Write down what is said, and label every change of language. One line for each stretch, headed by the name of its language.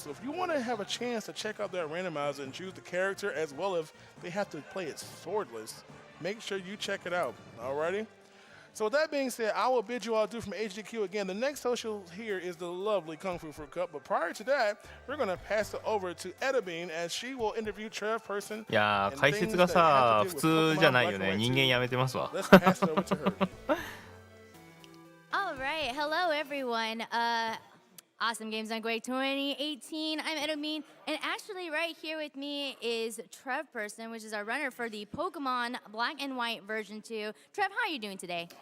English: So if you want to have a chance to check out that randomizer and choose the character as well if they have to play it swordless, make sure you check it out. Alrighty? So with that being said, I will bid you all adieu from HGQ again. The next social here is the lovely Kung Fu Fruit Cup. But prior to that, we're going to pass it over to Edabean as she will interview Trev Person.
Japanese: いやー、解説がさ、普通じゃないよね。人間やめてますわ。
English: Let's pass it over to her. All right. Hello, everyone. Awesome Games on Quake 2018. I'm Edomine, and actually right here with me is Trev Person, which is our runner for the Pokemon Black and White version 2. Trev, how are you doing today?